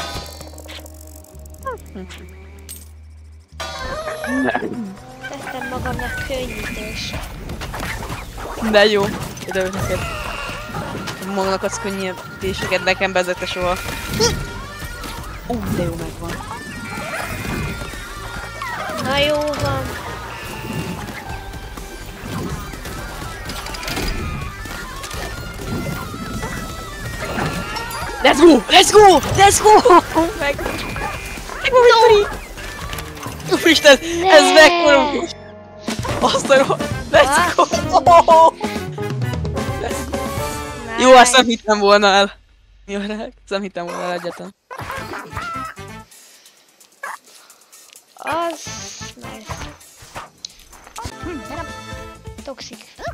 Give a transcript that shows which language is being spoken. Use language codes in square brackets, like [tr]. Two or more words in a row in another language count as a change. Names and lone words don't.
[hu] Tettem magamnak könnyítést. De jó. De neked. Magnak adsz könnyítéseket, nekem vezette soha. De jó megvan. Na jó van. [en] Let's go! Let's go! Let's go! [hu] Meg! Victory! Úristen, ez mekkora! Azt a rohadt! [en] Let's go! [hu] Jó, azt nem hittem volna el. Jó, ezt nem hittem volna el egyáltalán. Az... nice. Toxic.